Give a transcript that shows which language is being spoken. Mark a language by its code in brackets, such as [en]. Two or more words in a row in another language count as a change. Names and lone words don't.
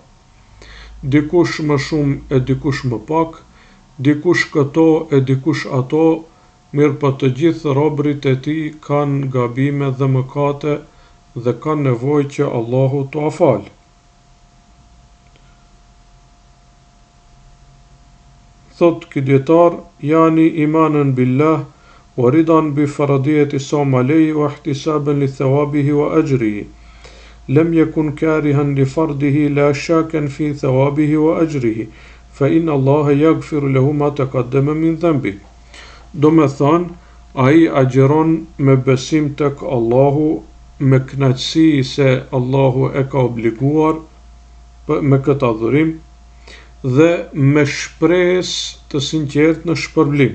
[sq] Dikush më shumë e dikush më pak, dikush këto e dikush ato, mirëpo të gjithë robërit e tij kanë gabime dhe mëkate dhe kanë nevojë që Allahu t'u falë. Thot ky dietar, [ar] يعني إيمانا بالله ورضا بفرضية الصوم عليه واحتسابا لثوابه وأجره. لم يكن كارها لفرضه لا شاكا في ثوابه وأجره، فإن الله يغفر له ما تقدم من ذنب. [sq] Do me thënë, ai agjeron me besim tek Allahu, me kënaqësi se Allahu e ka obliguar me këtë adhurim, dhe me shpresë të sinqertë në shpërblim.